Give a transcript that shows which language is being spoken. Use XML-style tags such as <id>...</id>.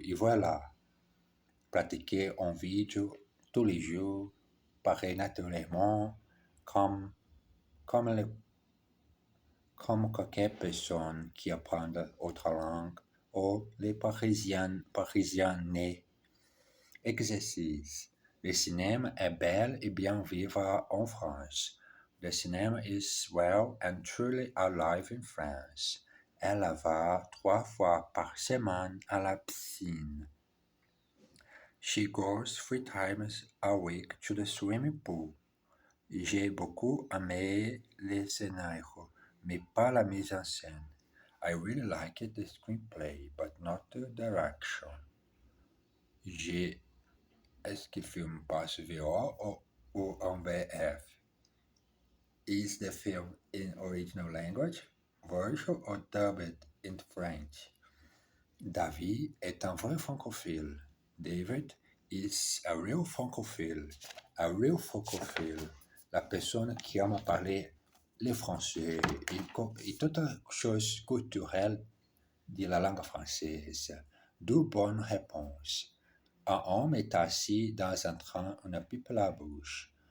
<fr>Et voilà, pratiquer en vidéo tous les jours, paraît naturellement comme, comme, le- comme quelques personnes qui apprennent autre langue ou les Parisiens nés. Exercice. Le cinéma est bel et bien vivre en France.</fr> <en>The cinema is well and truly alive in France.</en> <fr>Elle va 3 fois par semaine à la piscine.</fr> <en>She goes 3 times a week to the swimming pool.</en> <fr>J'ai beaucoup aimé les scénarios, mais pas la mise en scène.</fr> <en>I really liked the screenplay, but not the direction.</en> <fr>J'ai Est-ce que le film passe VO ou en VF?</fr> <en>Is the film in original language, version or dubbed in French?</en> <fr>David est un vrai francophile.</fr> <en>David is a real francophile. A real francophile.</en> <fr>La personne qui aime parler le français et toute chose culturelle de la langue française. Deux bonnes réponses. Un homme est assis dans un train, une pipe à la bouche.</fr>